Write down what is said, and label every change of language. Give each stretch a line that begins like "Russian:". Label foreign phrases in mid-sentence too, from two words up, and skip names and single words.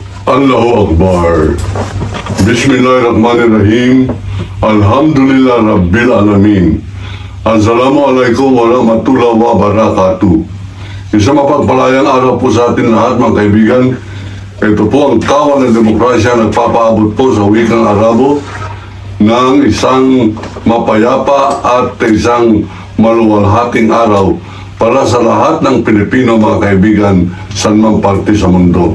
Arabic: الله أكبر. بسم الله الرحمن الرحيم. الحمد لله رب العالمين. السلام عليكم ورحمة الله وبركاته.
Filipino: Isang mapagpalayang araw po sa atin lahat, mga kaibigan. Ito po ang Kawal ng Demokrasya, nagpapaabot po sa wikang Arabo ng isang mapayapa at isang maluwalhating araw para sa lahat ng Pilipino, mga kaibigan, saan mang parte sa mundo.